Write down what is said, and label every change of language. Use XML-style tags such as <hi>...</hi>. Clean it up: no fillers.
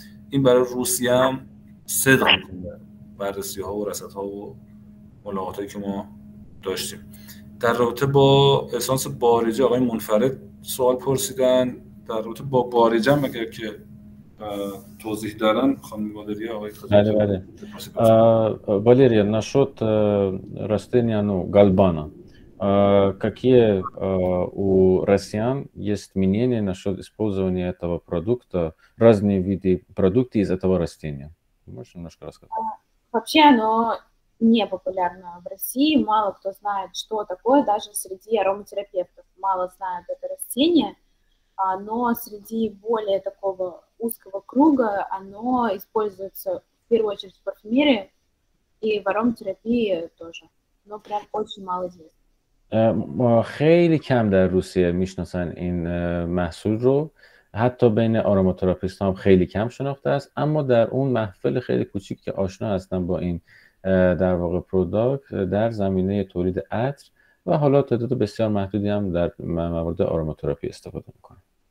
<fa>این برای روسیه هم صدق میکنه بررسی‌ها و رصدها و ملاقاتایی که ما داشتیم. در رابطه با اسانس بارجه آقای منفرد سوال پرسیدن. در رابطه با بارجه هم اگر که توضیح دارن خانم والرия آقای خدیجه. بله.</fa> <ru>Валерия, насчет растения гальбана. Какие у россиян есть мнения насчет использования этого продукта, разные виды продуктов из этого растения? Можешь немножко рассказать? Вообще оно не популярно в России, мало кто знает, что такое, даже среди ароматерапевтов мало знают это растение, но среди более такого узкого круга оно используется в первую очередь в парфюмерии и в ароматерапии тоже, но прям очень мало известно.</ru> <fa>خیلی کم در روسیه میشناسن این محصول رو، حتی بین آروماتراپیست هم خیلی کم شناخته است، اما در اون محفل خیلی کوچیک که آشنا هستن با این در واقع پروداکت در زمینه تولید عطر و حالا تعداد بسیار محدودی هم در موارد آروماتراپی استفاده میکنن.</fa>